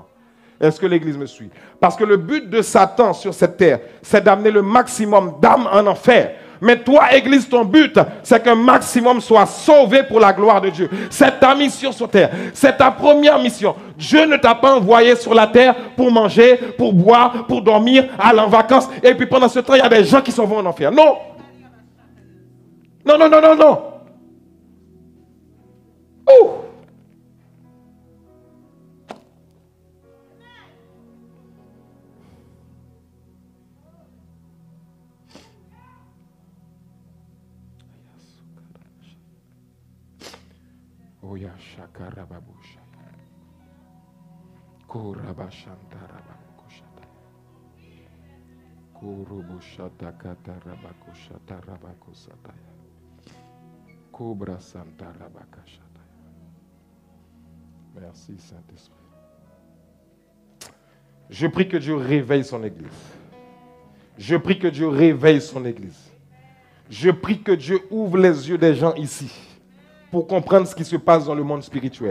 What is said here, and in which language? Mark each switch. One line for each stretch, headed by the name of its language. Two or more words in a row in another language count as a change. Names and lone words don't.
French: Est-ce que l'église me suit? Parce que le but de Satan sur cette terre, c'est d'amener le maximum d'âmes en enfer. Mais toi, église, ton but, c'est qu'un maximum soit sauvé pour la gloire de Dieu. C'est ta mission sur terre. C'est ta première mission. Dieu ne t'a pas envoyé sur la terre pour manger, pour boire, pour dormir, aller en vacances. Et puis pendant ce temps, il y a des gens qui s'en vont en enfer. Non. Non, non, non, non, non. Oh. Oya shakara babusha. Korabashanta rabakoshata. Korobushata katarabakoshata rabakosata. Cobra santa rabakashata. Merci Saint-Esprit. Je prie que Dieu réveille son église. Je prie que Dieu réveille son église. Je prie que Dieu ouvre les yeux des gens ici pour comprendre ce qui se passe dans le monde spirituel.